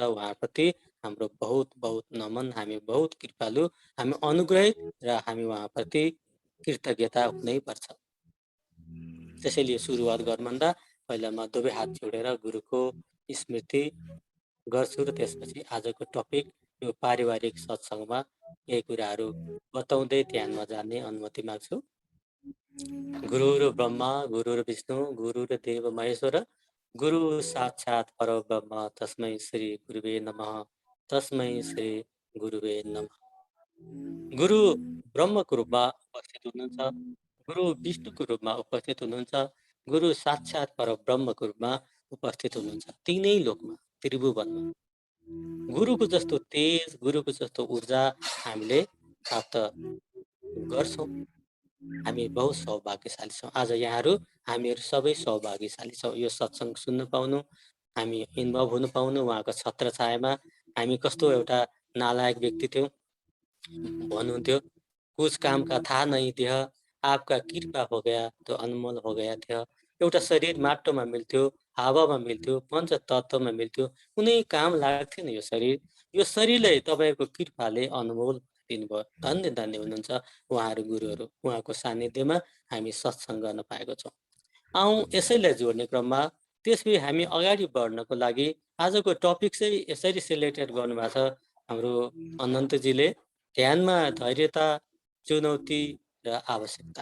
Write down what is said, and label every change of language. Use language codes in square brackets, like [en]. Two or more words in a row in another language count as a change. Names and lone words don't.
[ne] उहाँप्रति हाम्रो [hi] बहुत बहुत नमन, [ne] हामी बहुत कृपालु, हामी अनुग्रहित र हामी उहाँप्रति कृतज्ञता हुनैपर्छ। त्यसैले सुरुवात गर्नुभन्दा पहिला म दुवै हात जोडेर गुरुको स्मृति गर्छु र त्यसपछि आजको टपिक यो पारिवारिक सत्सङ्गमा केही कुराहरू बताउँदै ध्यानमा जाने अनुमति माग्छु। [sa] गुरुर ब्रह्मा गुरुर विष्णु गुरुर देव महेश्वर गुरु साक्षात् परब्रह्म तस्मै श्री गुरुवे नमः तस्मै श्री गुरुवे नमः। [ne] गुरु ब्रह्मको रूपमा उपस्थित हुनुहुन्छ, गुरु विष्णुको रूपमा उपस्थित हुनुहुन्छ, गुरु साक्षात् परब्रह्मको रूपमा उपस्थित हुनुहुन्छ। तीनै लोकमा त्रिभुवनमा गुरुको जस्तो तेज, गुरुको जस्तो ऊर्जा हामीले प्राप्त गर्छौँ। हामी बहुत सौभाग्यशाली छौँ। आज यहाँहरू हामीहरू सबै सौभाग्यशाली छौँ। यो सत्सङ्ग सुन्न पाउनु, हामी इन्भल्भ हुन पाउनु, उहाँको छत्र छायामा। हामी कस्तो एउटा नालायक व्यक्ति थियौँ भन्नुहुन्थ्यो, [hi] कुछ काम का था नहीं दिया, आपका कृपा हो गया तो अनमोल हो गया थियो। [ne] एउटा शरीर माटोमा मिल्थ्यो, हावामा मिल्थ्यो, पञ्च तत्त्वमा मिल्थ्यो, कुनै काम लाग्थेन यो शरीर। यो शरीरलाई तपाईँको कृपाले अनमोल दिनुभयो। धन्य धन्य हुनुहुन्छ उहाँहरू गुरुहरू। उहाँको सान्निध्यमा हामी सत्सङ्ग गर्न पाएको छौँ। यसैलाई जोड्ने क्रममा त्यसपछि हामी अगाडि बढ्नको लागि आजको टपिक चाहिँ यसरी सिलेक्टेड गर्नुभएको छ हाम्रो अनन्तजीले, ध्यानमा धैर्यता, चुनौती र आवश्यकता।